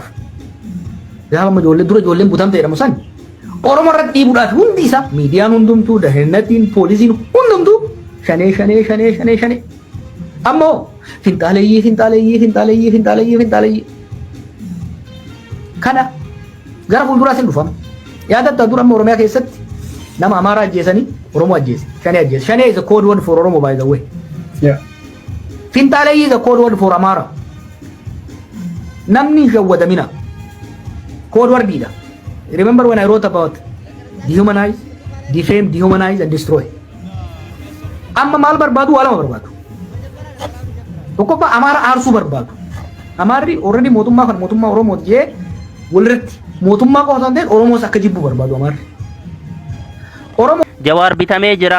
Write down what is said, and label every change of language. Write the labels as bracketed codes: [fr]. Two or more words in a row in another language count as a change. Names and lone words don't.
[om] Gaafa ijoolleen butamte jedhamu san Oromoo irratti dhiibuudhaaf hundi isaa miidiyaan hundumtuu deennatiin poolisiin hundumtuu shanee. Ammoo finxaaleeyyii. Kana gara fuulduraa sin dhufama. Yaadatta dura amma Oromiyaa keessatti nama Amaaraa ajjeesanii Oromoo ajjeese. Shanee ajjeese. [en] Shanee is a code word for Oromo by the way. Finxaaleeyyii is a code word for Amara. [om] Namni hin shawwadamina. Code wordidha. [en] Remember when I wrote about dehumanize, defame, dehumanize and destroy. [om] Amma maal barbaadu waa lama barbaadu. Tokkoffaa Amaara aarsuu barbaadu. Amaarri already mootummaa kan mootummaa Oromoo jee walirratti mootummaa qofa osoo hin ta'in Oromoos akka jibbu barbaadu Amaarri. Jawaar bitamee jira.